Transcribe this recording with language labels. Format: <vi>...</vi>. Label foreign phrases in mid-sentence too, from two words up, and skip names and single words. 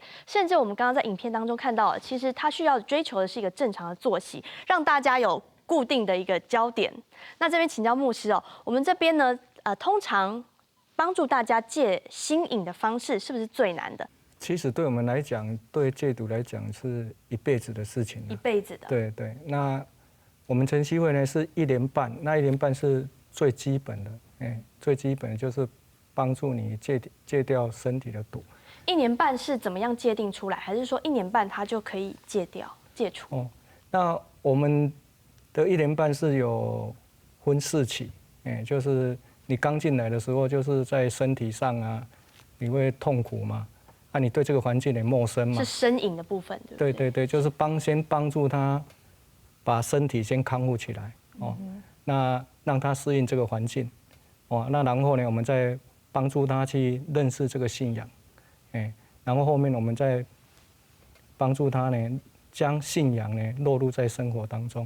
<zh>甚至我們剛剛在影片當中看到，其實他需要追求的是一個正常的作息，讓大家有固定的一個焦點。那這邊請教牧師哦，我們這邊呢，通常幫助大家戒心癮的方式，是不是最難的？其實對我們來講，對戒毒來講是一輩子的事情。一輩子的。對對，那我們晨曦會呢是1年半，那1年半是最基本的，最基本的就是幫助你戒掉身體的毒。 1年半是怎麼樣界定出來？還是說1年半它就可以戒掉、戒除？哦，那我們的1年半是有分4期，就是你剛進來的時候，就是在身體上啊，你會痛苦嘛，啊，你對這個環境也陌生嘛。是身癮的部分，對不對？對對對，就是先幫助他把身體先康復起來，哦，那讓他適應這個環境，哦，那然後呢，我們再幫助他去認識這個信仰，然後後面我們再幫助他呢，將信仰呢落入在生活當中。</zh>